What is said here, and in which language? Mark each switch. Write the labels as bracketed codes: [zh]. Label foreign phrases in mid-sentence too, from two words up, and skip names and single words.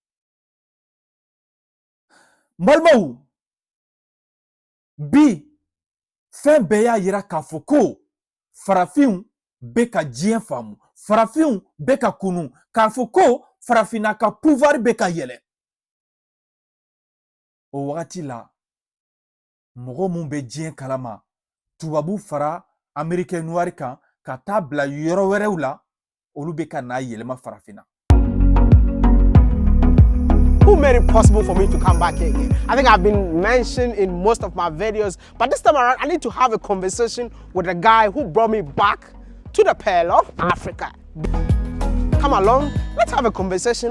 [bm] N balimaw bi fɛn bɛɛ y'a yira k'a fɔ ko farafinw bɛ ka diɲɛ faamu farafinw bɛ ka kunu k'a fɔ ko farafinna ka pouvoir bɛ ka yɛlɛ. O wagati la mɔgɔ mun bɛ diɲɛ kalama tubabu fara [fr] américain noir [bm] kan ka taa bila yɔrɔ wɛrɛw la olu bɛ ka n'a yɛlɛma farafinna. [en] Who made it possible for me to come back here again? I think I've been mentioned in most of my videos, but this time around I need to have a conversation with the guy who brought me back to the Pearl of Africa. Come along, let's have a conversation.